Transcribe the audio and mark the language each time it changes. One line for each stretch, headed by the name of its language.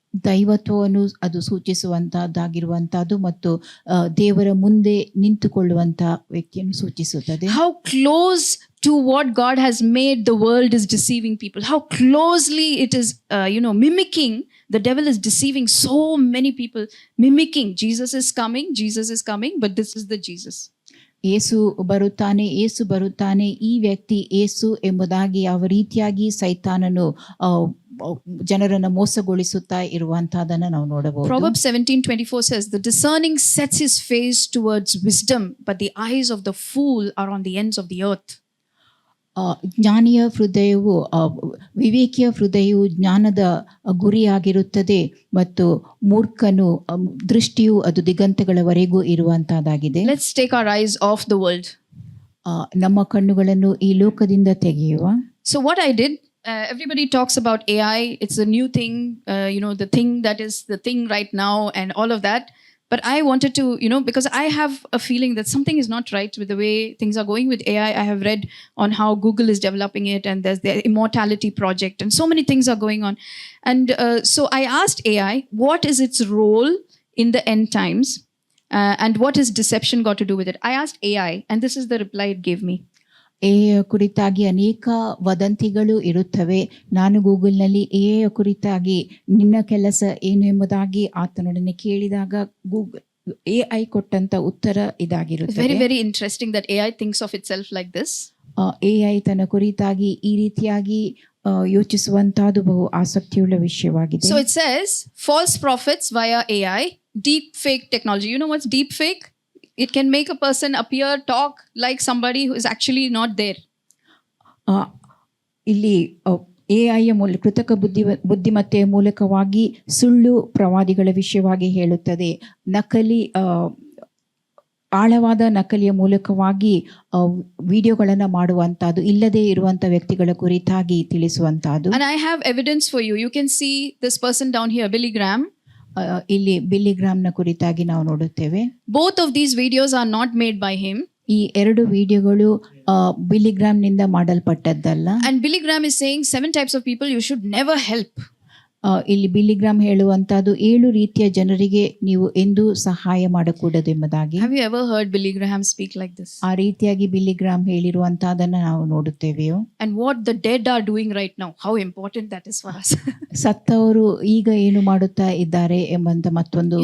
Kannada: ದೈವತ್ವವನ್ನು ಅದು ಸೂಚಿಸುವಂತಹದ್ದಾಗಿರುವಂತಹದ್ದು ಮತ್ತು ದೇವರ ಮುಂದೆ ನಿಂತುಕೊಳ್ಳುವಂತ ವ್ಯಕ್ತಿಯನ್ನು ಸೂಚಿಸುತ್ತದೆ.
English: How close to what God has made the world is deceiving people. How closely it is, mimicking. The devil is deceiving so many people, mimicking. Jesus is coming, but this is the Jesus.
Kannada: ಏಸು ಬರುತ್ತಾನೆ, ಈ ವ್ಯಕ್ತಿ ಏಸು ಎಂಬುದಾಗಿ ಯಾವ ರೀತಿಯಾಗಿ ಸೈತಾನನು ಜನರನ್ನು ಮೋಸಗೊಳಿಸುತ್ತಾ ಇರುವಂತಹದನ್ನು ನಾವು ನೋಡಬಹುದು.
English: Proverbs 17:24 says, "The discerning sets his face towards wisdom, but the eyes of the fool are on the ends of the earth."
Kannada: ಜ್ಞಾನಿಯ ಹೃದಯವು ವಿವೇಕಿಯ ಹೃದಯವು ಜ್ಞಾನದ ಗುರಿಯಾಗಿರುತ್ತದೆ ಮತ್ತು ಮೂರ್ಖನು ದೃಷ್ಟಿಯು ಅದು ದಿಗಂತಗಳವರೆಗೂ ಇರುವಂತಹದ್ದಾಗಿದೆ.
English: Let's take our eyes off the world.
Kannada: ನಮ್ಮ ಕಣ್ಣುಗಳನ್ನು ಈ ಲೋಕದಿಂದ ತೆಗೆಯುವ.
English: So what I did, everybody talks about AI. It's a new thing, the thing that is the thing right now and all of that. But I wanted to, because I have a feeling that something is not right with the way things are going with AI. I have read on how Google is developing it, and there's the Immortality Project, and so many things are going on. And so I asked AI, what is its role in the end times? And what is deception got to do with it? I asked AI, and this is the reply it gave me.
Kannada: AI ಕುರಿತಾಗಿ ಅನೇಕ ವದಂತಿಗಳು ಇರುತ್ತವೆ. ನಾನು ಗೂಗಲ್ನಲ್ಲಿ AI ಕುರಿತಾಗಿ ನಿನ್ನ ಕೆಲಸ ಏನು ಎಂಬುದಾಗಿ ಆತನೊಡನೆ ಕೇಳಿದಾಗ ಗೂಗಲ್ ಎಐ ಕೊಟ್ಟಂತ ಉತ್ತರ ಇದಾಗಿರುತ್ತದೆ.
English: Very, very interesting that AI thinks of itself like this.
Kannada: AI ತನ್ನ ಕುರಿತಾಗಿ ಈ ರೀತಿಯಾಗಿ ಯೋಚಿಸುವಂತಹದ್ದು ಬಹು ಆಸಕ್ತಿಯುಳ್ಳ ವಿಷಯವಾಗಿದೆ.
English: So it says false prophets via AI, deep fake technology. You know what's deep fake? It can make a person appear, talk like somebody who is actually not there.
Kannada: ಇಲ್ಲಿ ಎಐಯ ಮೂಲಕ ಕೃತಕ ಬುದ್ಧಿಮತ್ತೆಯ ಮೂಲಕವಾಗಿ ಸುಳ್ಳು ಪ್ರವಾದಿಗಳ ವಿಷಯವಾಗಿ ಹೇಳುತ್ತದೆ. ನಕಲಿ ಆಳವಾದ ನಕಲಿಯ ಮೂಲಕವಾಗಿ ವಿಡಿಯೋಗಳನ್ನು ಮಾಡುವಂತಹದ್ದು, ಇಲ್ಲದೆ ಇರುವಂತ ವ್ಯಕ್ತಿಗಳ ಕುರಿತಾಗಿ ತಿಳಿಸುವಂತಹದ್ದು.
English: And I have evidence for you. You can see this person down here, Billy Graham.
Kannada: ಇಲ್ಲಿ ಬಿಲ್ಲಿ ಗ್ರಾಮ್ನ ಕುರಿತಾಗಿ ನಾವು ನೋಡುತ್ತೇವೆ.
English: Both of these videos are not made by him.
Kannada: ಈ 2 ವಿಡಿಯೋಗಳು ಬಿಲಿಗ್ರಾಮ್ನಿಂದ ಮಾಡಲ್ಪಟ್ಟದ್ದಲ್ಲ.
English: And Billy Graham is saying 7 types of people you should never help.
Kannada: ಇಲ್ಲಿ ಬಿಲಿಗ್ರಾಮ್ ಹೇಳುವಂತಹದ್ದು 7 ರೀತಿಯ ಜನರಿಗೆ ನೀವು ಎಂದೂ ಸಹಾಯ ಮಾಡಕೂಡದು ಎಂಬುದಾಗಿ.
English: Have you ever heard Billy Graham speak like this?
Kannada: ಆ ರೀತಿಯಾಗಿ ಬಿಲಿಗ್ರಾಮ್ ಹೇಳಿರುವಂತಹದನ್ನ ನಾವು ನೋಡುತ್ತೇವೆಯೋ.
English: And what the dead are doing right now, how important that is for us.
Kannada: ಸತ್ತವರು ಈಗ ಏನು ಮಾಡುತ್ತಾ ಇದ್ದಾರೆ ಎಂಬಂತ ಮತ್ತೊಂದು